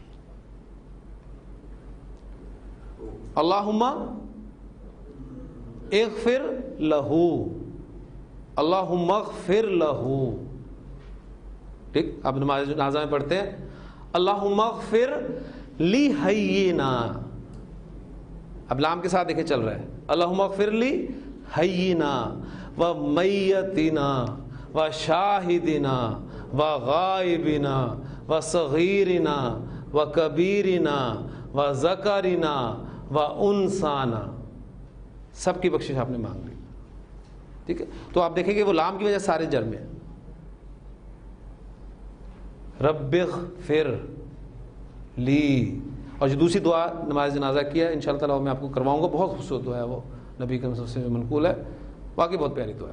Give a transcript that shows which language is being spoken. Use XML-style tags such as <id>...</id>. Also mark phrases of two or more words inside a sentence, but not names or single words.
<ar>اللہم اغفر لہو، اللہم اغفر لہو، ٹھیک۔</ar> <ur>اب نماز جنازہ میں پڑھتے ہیں</ur> <ar>اللہم اغفر لی حینا،</ar> <ur>اب لام کے ساتھ دیکھیں چل رہا ہے،</ur> <ar>اللہم اغفر لی حینا و میتنا و شاہدنا و غائبنا و صغیرنا و کبیرنا و ذکرنا و انسانا،</ar> <ur>سب کی بخشش آپ نے مانگ لی، ٹھیک ہے۔ تو آپ دیکھیں گے وہ لام کی وجہ سارے جر میں،</ur> <ar>رب اغفر لی۔</ar> <ur>اور جو دوسری دعا نماز جنازہ کی ہے</ur> <ar>انشاءاللہ تعالیٰ</ar> <ur>میں آپ کو کرواؤں گا، بہت خوبصورت دعا ہے، وہ نبی کریم</ur> <ar>صلی اللہ علیہ وسلم</ar> <ur>سے منقول ہے، واقعی بہت پیاری دعا ہے۔</ur>